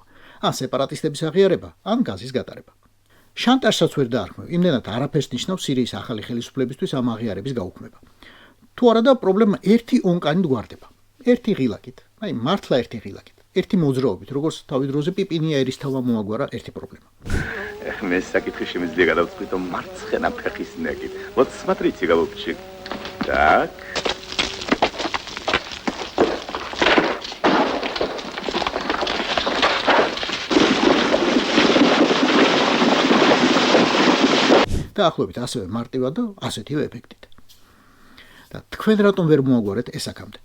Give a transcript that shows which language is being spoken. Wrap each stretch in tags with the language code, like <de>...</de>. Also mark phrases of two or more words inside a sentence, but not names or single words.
<ka>ან სეპარატისტების აღიარება, ან გაზის გატარება. შანტაჟსაც ვერ დაარქმევ, იმდენად არაფერს ნიშნავს სირიის ახალი ხელისუფლებისთვის ამ აღიარების გაუქმება. თუ არა და პრობლემა ერთი ონკანით გვარდება. ერთი ღილაკით, მართლა ერთი ღილაკით. ერთი მოძრაობით, როგორც თავი დროზე პიპინია ერისთავმა მოაგვარა ერთი პრობლემა. მე საკითხი შემიძლია გადავწყვიტო მარცხენა ფეხის ნაკით.</ka> <ru>Вот смотрите, голубчик. Так.</ru> <ka>დაახლოებით ასევე მარტივად და ასეთივე ეფექტით. და თქვენ რატომ ვერ მოაგვარეთ ეს აქამდე?</ka>